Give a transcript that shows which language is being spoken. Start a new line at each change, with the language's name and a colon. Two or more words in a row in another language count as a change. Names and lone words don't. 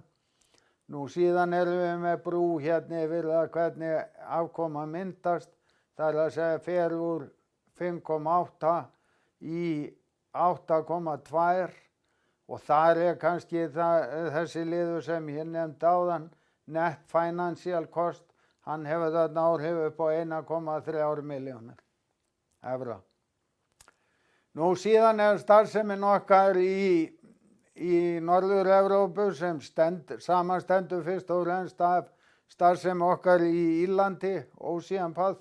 Icelandic: Nú síðan erum við með brú hérna yfir það hvernig afkoma myndast. Það að segja fer úr 5,8 í 8,2 og þar kannski þessi liður sem ég nefndi áðan,
English: net financial cost,
Icelandic: hann hefur þarna áhrif upp á 1,3 milljónir evra. Nú síðan starfsemin okkar í Norður-Evrópu sem samanstendur fyrst og fremst af starfsemi okkar í Írlandi, Ocean Path.